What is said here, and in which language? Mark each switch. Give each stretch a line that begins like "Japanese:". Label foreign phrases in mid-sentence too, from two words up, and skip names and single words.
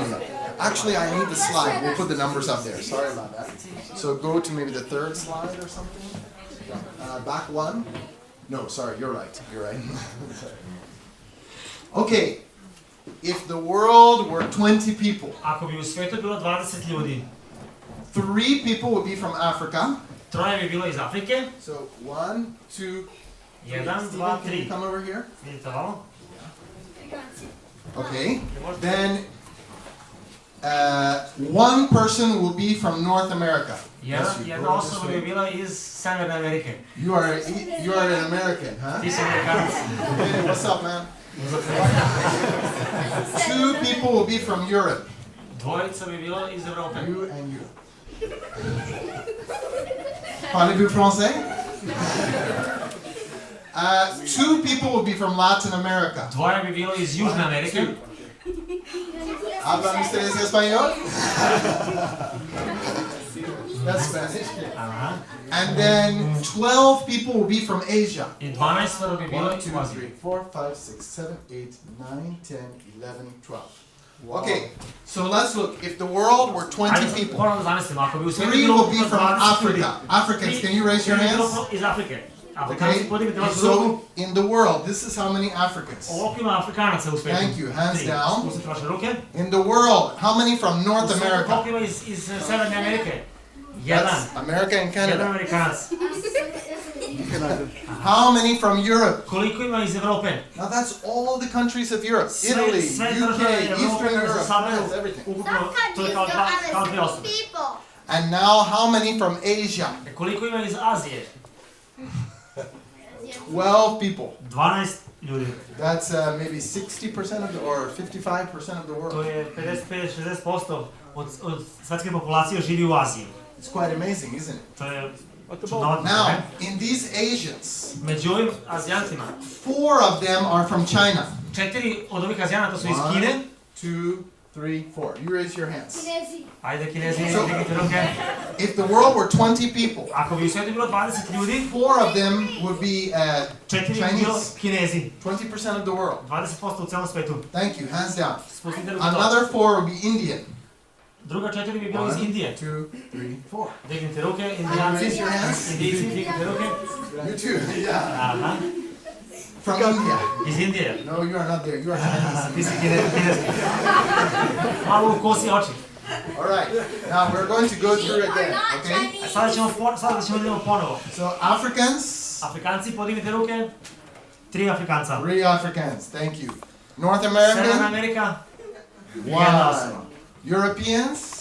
English: Actually, I need the slide. We'll put the numbers up there. Sorry about that. So go to maybe the 3rd slide or something. Back 1. No, sorry. You're right. You're right. Okay. If the world were 20 people,
Serbian: Ako bi u svetu bilo 20 ljudi,
English: 3 people would be from Africa.
Serbian: 3 bi bilo iz Afrike,
English: So 1, 2, 1, 2, Stephen, can you 3. come over here?
Serbian: Vidite ovo?
English: Okay. Then 1 person will be from North America. Yes, you
Serbian: Jedna
English: go this
Serbian: osoba bi
English: way.
Serbian: bila iz Severne Amerike.
English: You are an American, huh?
Serbian: Ti si Amerikanac.
English: Hey, what's up, man? 2 people will be from Europe.
Serbian: Dvojica bi bilo iz Evrope.
English: You and you.
French: Parlez-vous français?
English: 2 people will be from Latin America.
Serbian: Dvoje bi bilo iz Južne Amerike.
Spanish: ¿Hablan ustedes español?
English: That's Spanish. Aha. And then 12 people will be from Asia.
Serbian: I 12 bi bilo 1, iz 2, Azije.
English: 3, 4, 5, 6, 7, 8, 9, 10, 11, 12. Okay, so let's look. If the world were 20
Serbian: Ajde,
English: people,
Serbian: moramo da zamislimo, ako bi u svetu
English: 3
Serbian: bilo
English: will be
Serbian: ukupno
English: from
Serbian: 20 ljudi.
English: Africa. Africans, can you raise your hands?
Serbian: Iz Afrike. Afrikanci,
English: Okay,
Serbian: podignite vašu ruku.
English: so in the world, this is how many Africans.
Serbian: Ovoliko ima Afrikanaca u svetu.
English: Thank you, hands 3. down.
Serbian: Spustite vaše ruke.
English: In the world, how many from North America?
Serbian: Koliko ima iz Severne Amerike? Jedan.
English: That's America and
Serbian: Jedan
English: Canada.
Serbian: Amerikanac.
English: How many from Europe?
Serbian: Koliko ima iz Evrope?
English: Now that's all the countries of Europe. Italy,
Serbian: Sve
English: UK,
Serbian: države
English: Eastern
Serbian: Evrope
English: Europe,
Serbian: se saberu
English: France, everything.
Serbian: ukupno,
English: Some
Serbian: to je
English: countries
Serbian: kao
English: don't
Serbian: kao
English: have
Serbian: dvije
English: as
Serbian: osobe.
English: many people. And now how many from Asia?
Serbian: Koliko ima iz Azije?
English: 12 people.
Serbian: 12 ljudi.
English: That's maybe 60% of the, or 55% of the
Serbian: To
English: world.
Serbian: je 55-60% od svetske populacije živi u Aziji.
English: It's quite amazing, isn't it?
Serbian: To je
English: What about
Serbian: čudnovatno,
English: Now,
Serbian: ne?
English: in these Asians,
Serbian: Među ovim Azijantima,
English: 4 of them are from China.
Serbian: 4 od ovih Azijanata su iz 1, Kine.
English: 2, 3, 4. You raise your hands.
Serbian: Ajde, Kinezi,
English: So-
Serbian: dignite ruke.
English: If the world were 20 people,
Serbian: Ako bi u svijetu bilo 20 ljudi,
English: 4 of them would be
Serbian: 4 bi bilo
English: Chinese.
Serbian: Kinezi.
English: 20% of the world.
Serbian: 20% u cijelom svetu.
English: Thank you, hands down.
Serbian: Spustite ruke dole.
English: Another 4 would be Indian.
Serbian: Druga 4 bi bilo iz 1, Indije. 2, 3, 4. Dignite ruke,
English: Raise
Serbian: Indijanci,
English: your hands.
Serbian: Indijci, dignite ruke.
English: You too. Yeah.
Serbian: Aha,
English: From India.
Serbian: iz Indije.
English: No, you are not there. You are
Serbian: Ti
English: Chinese.
Serbian: si Kinezi. Malo u kosi oči.
English: All right. Now we're going to go through You are again. not Okay. Chinese.
Serbian: Sada ćemo idemo ponovo.
English: So Africans.
Serbian: Afrikanci, podignite ruke. 3 Afrikanca.
English: 3 Africans. Thank you. North
Serbian: Severna
English: American.
Serbian: Amerika, jedna
English: 1.
Serbian: osoba.
English: Europeans.